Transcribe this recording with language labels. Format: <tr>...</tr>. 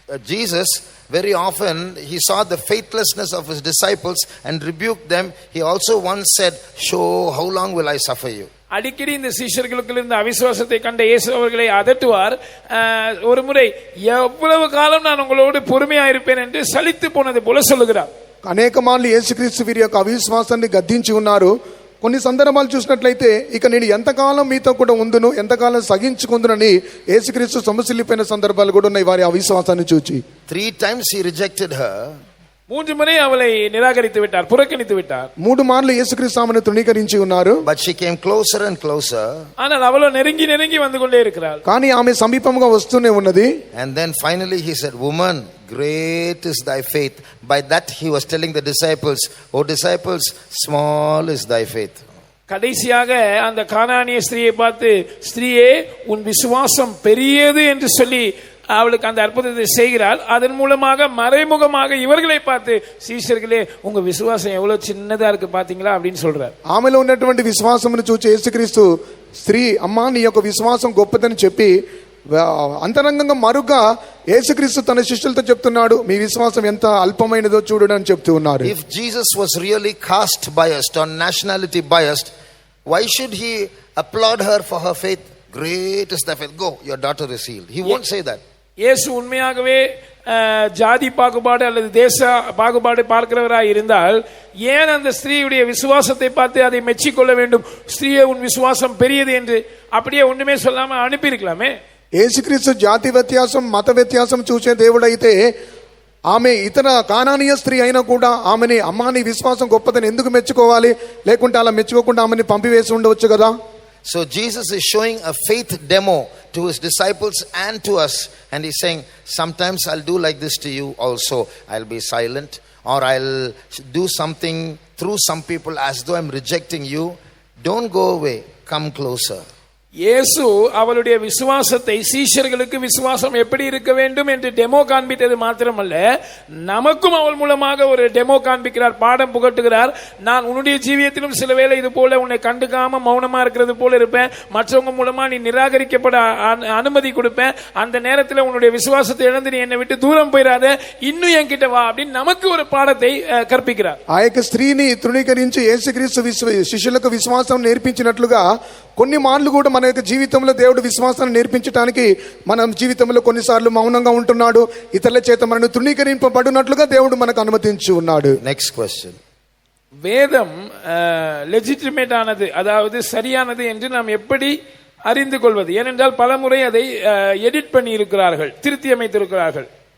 <en>Jesus very often, he saw the faithlessness of his disciples and rebuked them. He also once said, how long will I suffer you?</en> <ta>அடிக்கடி இந்த சீஷர்களுக்கு இருந்த அவிசுவாசத்தை கண்ட இயேசு அவர்களை அதட்டுவார். ஒரு முறை, எவ்வளவு காலம் நான் உங்களோடு பொறுமையா இருப்பேன் என்று சலித்து போனது போல சொல்லுகிறார்.</ta> <te>అనేక మార్లు యేసుక్రీస్తు వీరి యొక్క అవిశ్వాసాన్ని గద్దించి ఉన్నారు. కొన్ని సందర్భాలు చూసినట్లయితే ఇక నేను ఎంతకాలం మీతో కూడా ఉందును, ఎంతకాలం సహించుకుందునని యేసుక్రీస్తు సమసిల్లిపోయిన సందర్భాలు కూడా ఉన్నాయి వారి అవిశ్వాసాన్ని చూచి.</te> <en>3 times he rejected her.</en> <ta>3 முறை அவளை நிராகரித்து விட்டார், புறக்கணித்து விட்டார்.</ta> <te>3 మార్లు యేసుక్రీస్తు ఆమెను తృణీకరించి ఉన్నారు.</te> <en>But she came closer and closer.</en> <ta>ஆனால் அவளோ நெருங்கி நெருங்கி வந்து கொண்டே இருக்கிறாள்.</ta> <te>కానీ ఆమె సమీపంగా వస్తూనే ఉన్నది.</te> <en>And then finally he said, woman, great is thy faith. By that he was telling the disciples, disciples, small is thy faith.</en> <ta>கடைசியாக அந்த கானானிய ஸ்திரியை பார்த்து, ஸ்திரியே உன் விசுவாசம் பெரியது என்று சொல்லி அவளுக்கு அந்த அற்புதத்தை செய்கிறாள். அதன் மூலமாக மறைமுகமாக இவர்களை பார்த்து, சீஷர்களே உங்க விசுவாசம் எவ்வளவு சின்னதா இருக்கு பாத்தீங்களா அப்படின்னு சொல்றார்.</ta> <te>ఆమెలో ఉన్నటువంటి విశ్వాసమును చూచి యేసుక్రీస్తు, స్త్రీ అమ్మా నీ యొక్క విశ్వాసం గొప్పదని చెప్పి అంతరంగంగా మరుగ్గా యేసుక్రీస్తు తన శిష్యులతో చెప్తున్నాడు, మీ విశ్వాసం ఎంత అల్పమైనదో చూడండి అని చెప్తూ ఉన్నారు.</te> <en>If Jesus was really caste biased or nationality biased, why should he applaud her for her faith? Great is thy faith. Go, your daughter is healed. He won't say that.</en> <ta>இயேசு உண்மையாகவே ஜாதி பாகுபாடு அல்லது தேச பாகுபாடு பார்க்கிறவராய் இருந்தால் ஏன் அந்த ஸ்திரீயுடைய விசுவாசத்தை பார்த்து அதை மெச்சிக்கொள்ள வேண்டும்? ஸ்திரீயே உன் விசுவாசம் பெரியது என்று அப்படியே ஒண்ணுமே சொல்லாம அனுப்பி இருக்கலாமே.</ta> <te>యేసుక్రీస్తు జాతి వ్యత్యాసం మత వ్యత్యాసం చూసే దేవుడైతే ఆమె ఇతర కానానీయ స్త్రీ అయినా కూడా ఆమెని అమ్మా నీ విశ్వాసం గొప్పదని ఎందుకు మెచ్చుకోవాలి, లేకుంటే అలా మెచ్చుకోకుండా ఆమెని పంపివేసి ఉండవచ్చు కదా.</te> <en>So Jesus is showing a faith demo to his disciples and to us, and he's saying, sometimes I'll do like this to you also. I'll be silent, or I'll do something through some people as though I'm rejecting you. Don't go away, come closer.</en> <ta>இயேசு அவளுடைய விசுவாசத்தை சீஷர்களுக்கு விசுவாசம் எப்படி இருக்க வேண்டும் என்று demo காண்பித்தது மாத்திரமல்ல, நமக்கும் அவள் மூலமாக ஒரு டெமோ காண்பிக்கிறார், பாடம் புகட்டுகிறார். நான் உன்னுடைய ஜீவியத்திலும் சில வேளை இது போல உன்னை கண்டுக்காம மௌனமா இருக்கிறது போல இருப்பேன், மற்றவங்க மூலமா நீ நிராகரிக்கப்பட அனுமதி கொடுப்பேன், அந்த நேரத்தில் உன்னுடைய விசுவாசத்தை இழந்து நீ என்னை விட்டு தூரம் போயிடாத, இன்னும் என்கிட்ட வா அப்படின்னு நமக்கு ஒரு பாடத்தை கற்பிக்கிறார்.</ta> <te>ఆ యొక్క స్త్రీని తృణీకరించి యేసుక్రీస్తు శిష్యులకు విశ్వాసం నేర్పించినట్లుగా కొన్ని మార్లు కూడా మన యొక్క జీవితంలో దేవుడు విశ్వాసాన్ని నేర్పించడానికి మన జీవితంలో కొన్నిసార్లు మౌనంగా ఉంటున్నాడు, ఇతరుల చేత మనను తృణీకరింపబడినట్లుగా దేవుడు మనకు అనుమతించి ఉన్నాడు.</te> <en>Next question.</en> <ta>வேதம் லெஜிட்டிமேட் ஆனது, அதாவது சரியானது என்று நாம் எப்படி அறிந்து கொள்வது? ஏனென்றால் பலமுறை அதை எடிட் பண்ணி இருக்கிறார்கள், திருத்தி அமைத்திருக்கிறார்கள்.</ta>